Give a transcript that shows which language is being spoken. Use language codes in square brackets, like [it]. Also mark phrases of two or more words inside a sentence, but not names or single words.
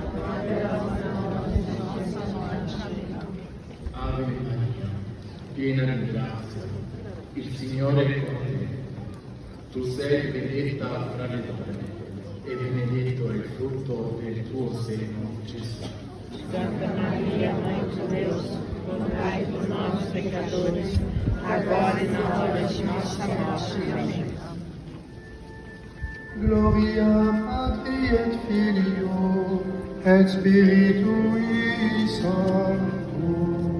[it] Ave Maria, piena di grazia, il Signore è con te. Tu sei benedetta tra le donne, e benedetto è il frutto del tuo seno, Gesù. Santa Maria, [pt] Mãe de Deus, rogai por nós, pecadores, agora e na hora de nossa morte. Amém. [la] Gloria Patri et Filio et Spiritui Sancto.